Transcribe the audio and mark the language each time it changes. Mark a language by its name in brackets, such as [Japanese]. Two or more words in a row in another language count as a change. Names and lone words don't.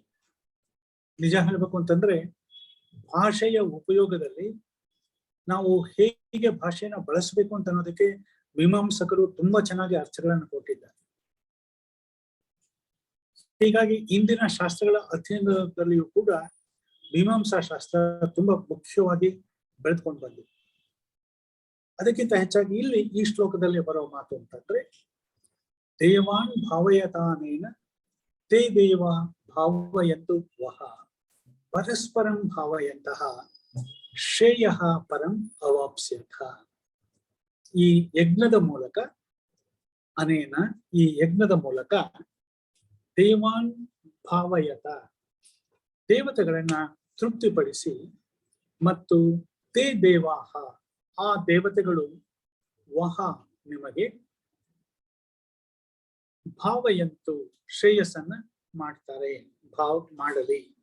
[Kannada] ನಿಜ ಹೇಳ್ಬೇಕು ಅಂತಂದ್ರೆ ಭಾಷೆಯ ಉಪಯೋಗದಲ್ಲಿ ನಾವು ಹೇಗೆ ಭಾಷೆಯನ್ನ ಬಳಸಬೇಕು ಅಂತ ಅನ್ನೋದಕ್ಕೆ ಮೀಮಾಂಸಕರು ತುಂಬಾ ಚೆನ್ನಾಗಿ ಅರ್ಥಗಳನ್ನು ಕೊಟ್ಟಿದ್ದಾರೆ. ಹೀಗಾಗಿ ಇಂದಿನ ಶಾಸ್ತ್ರಗಳ ಅಧ್ಯಯನದಲ್ಲಿಯೂ ಕೂಡ ಮೀಮಾಂಸಾ ಶಾಸ್ತ್ರ ತುಂಬಾ ಮುಖ್ಯವಾಗಿ ಬೆಳೆದುಕೊಂಡು ಬಂದಿದೆ. ಅದಕ್ಕಿಂತ ಹೆಚ್ಚಾಗಿ ಇಲ್ಲಿ ಈ ಶ್ಲೋಕದಲ್ಲಿ ಬರೋ ಮಾತು ಅಂತಂದ್ರೆ [Sanskrit] ದೇವಾನ್ ಭಾವಯತಾನೇನ ತೇ ದೇವ ಭಾವಯಂತು ವಹ ಪರಸ್ಪರಂ ಭಾವಯಂತಹ ಶ್ರೇಯ ಪರಂ ಅವಾಪ್ಸ್ಯಥ. [Kannada] ಈ ಯಜ್ಞದ ಮೂಲಕ ಈ ಯಜ್ಞದ ಮೂಲಕ [Sanskrit] ದೇವಾನ್ ಭಾವಯತ, [Kannada] ದೇವತೆಗಳನ್ನ ತೃಪ್ತಿಪಡಿಸಿ, ಮತ್ತು [Sanskrit] ತೇ ದೇವಾಹ, [Kannada] ಆ ದೇವತೆಗಳು ವಹ ನಿಮಗೆ ಭಾವಯಂತು ಶ್ರೇಯಸ್ಸನ್ನ ಮಾಡ್ತಾರೆ, ಮಾಡಲಿ.